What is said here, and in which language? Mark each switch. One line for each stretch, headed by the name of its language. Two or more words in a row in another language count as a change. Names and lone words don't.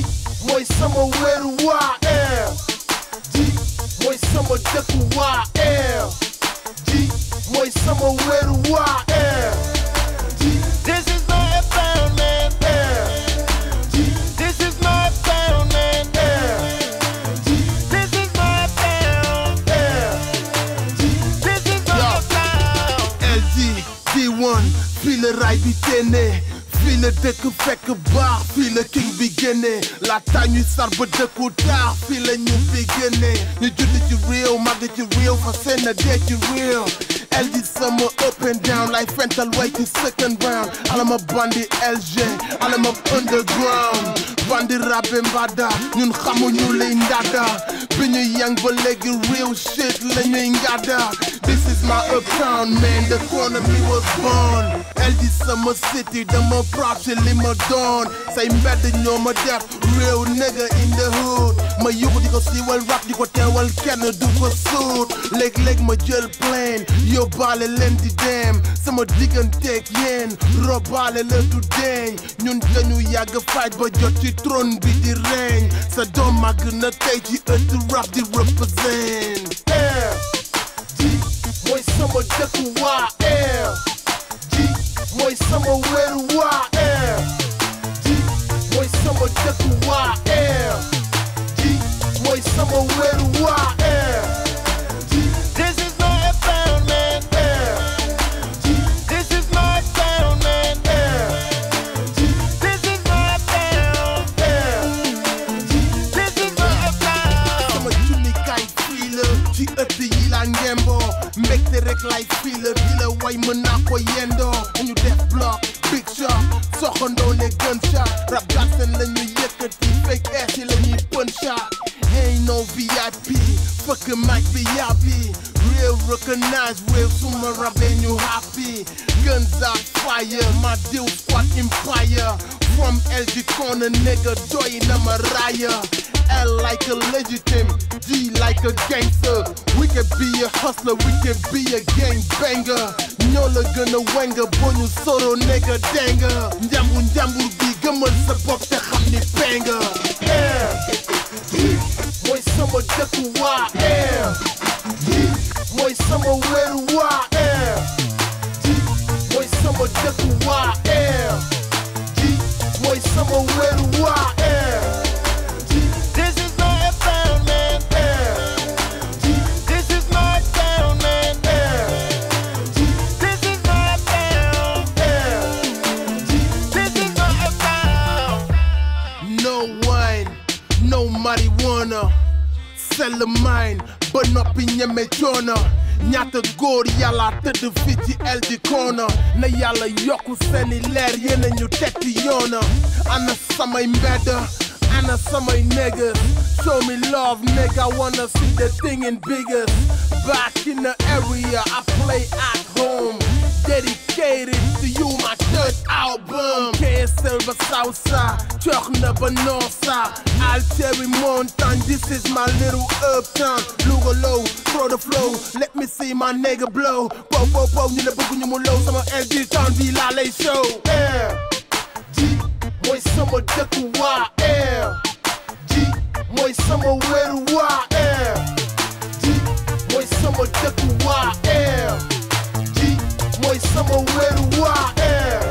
Wolof: mooy sama weeru waa air ji mooy sama dëkk waa air ji mooy sama weeru waa air ji
English: This is my town, man. This is my town, man. This is my town. This is my town.
Wolof: LG D1 fii la raay bi téene fii la dëkk fekk baax fii la king bi génne laata ñuy sar ba dëkku taax fii la ñu fi génne ñu judd ci réew màgg ci réew fa seen na dee ci réew LG sama up
English: and down like
Wolof: fental way ci
English: second round
Wolof: alama bandi LG alama underground bandi rabbe mbada ñun xamuñu lay ndada bi ñu yang ba léegi
English: real shit
Wolof: la ñuy ngada
English: this is my uptown man the corner me was born LG
Wolof: sama city dama proud ci li ma doon say mbedd ñoo ma def
English: real nigga in the
Wolof: hood ma yuxu di ko siiwal rap di ko teewal kenn du ko suut léeg-léeg ma jël plane yóbbaale leen di dem sama digganteeg yéen robaale la du deñ ñun dañu yàgg fight ba jot ci trône bi di reñ sa doom màgg na tey ci ëtt rap di represent air ji mooy sama dëkk waa air ji mooy sama weeru waa air ji mooy sama dëkk waa air ji mooy sama weeru waa air ji
English: This is my town, man. This is my town, man. This is my town. This is my town.
Wolof: sama jullikaay fii la ci ëtt yi la ngembo mbégte rek lay fii la di la way mën naa ko yendoo ñu def
English: block big shot
Wolof: soxandoo ne gunshot rap garsen la ñu yëkkati
English: fake ass
Wolof: yi la ñuy punshot
English: ain't no VIP fuck mic
Wolof: bi yàppi
English: real recognize real
Wolof: suma rabee ñu
English: happy guns out fire my deal squad empire from LG corner nigga
Wolof: doy na ma raya
English: L like a legitimate, G like a gangster. We can be a hustler, we can be a gang banger.
Wolof: Ñola gëna wenga boñu soro nigga danga. Njambur bi gëmal sa bopp te xam ni penga. Air, mooy sama dëkk waa air. Mooy sama weeru waa air. Mooy sama dëkk waa air. Mooy sama weeru waa air.
English: This is my town, man. This is my town, man. This is my town. This is my town. No wine, no marijuana. Sell the mine, but noppi ñeme coono.
Wolof: ñaata góor yàlla tëdd fii ci LG corner na yàlla yokku seeni leer yéena ñu teg ci yoona ana samay mbedd ana samay niggas
English: show me love nigga I wanna see the thing in biggest back in the area I play at home dedicated to you my third album
Wolof: KSL ba Southside jox na ba Northside Altieri Montagne
English: this is my little uptown Louga low throw the flow let me see my nigga blow
Wolof: po ñu la bëgg ñu mu low sama LG town bi laa lay show air ji mooy sama dëkk waa air ji mooy sama weeru waa air ji mooy sama dëkk waa air ji mooy sama weeru waa air